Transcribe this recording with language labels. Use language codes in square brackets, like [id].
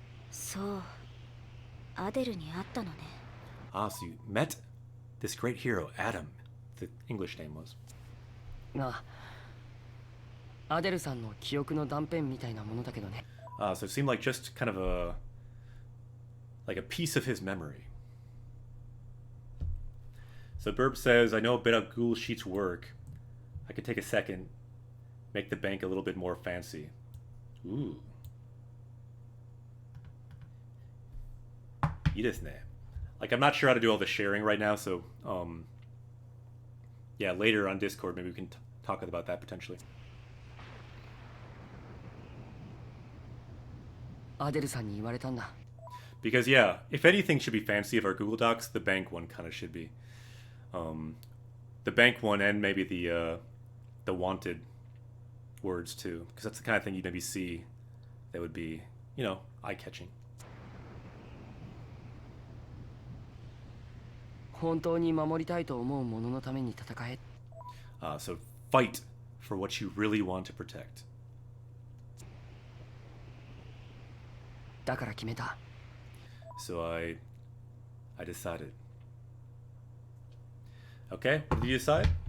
[ja] So, アデルに会ったのね。 [en] Ah, so you met this great hero, Adam. The English name was. [ja] が、アデルさんの記憶の断片みたいなものだけどね。 [en] So it seemed like just kind of like a piece of his memory. So Burb says, I know a bit of Ghoul Sheet's work. I could take a second, make the bank a little bit more fancy. Ooh. [ja] いいですね. [en] Like, I'm not sure how to do all the sharing right now, so, yeah, later on Discord, maybe we can talk about that potentially. [ja] アデルさんに言われたんだ。 [en] Because, yeah, if anything should be fancy of our Google Docs, the bank one kind of should be. The bank one and maybe the wanted words too, because that's the kind of thing you'd maybe see that would be, you know, eye-catching. [ja] 本当に守りたいと思うもののために戦え。 [en] So fight for what you really want to protect. [ja] だから決めた。 [en] So I decided. Okay, what did you decide?